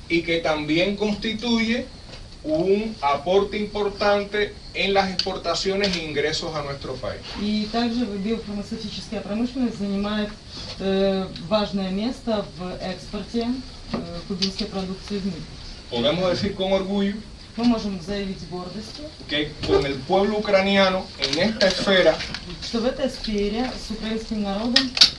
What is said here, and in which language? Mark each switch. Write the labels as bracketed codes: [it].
[es] Y que también constituye un aporte importante en las exportaciones e ingresos a nuestro país. [ru] И также биофармацевтическая промышленность занимает важное место в экспорте кубинской продукции в мире. [es] Podemos decir con orgullo [ru] Мы можем заявить с гордостью, [es] que con el pueblo ucraniano en esta esfera [ru] что в этой сфере с украинским народом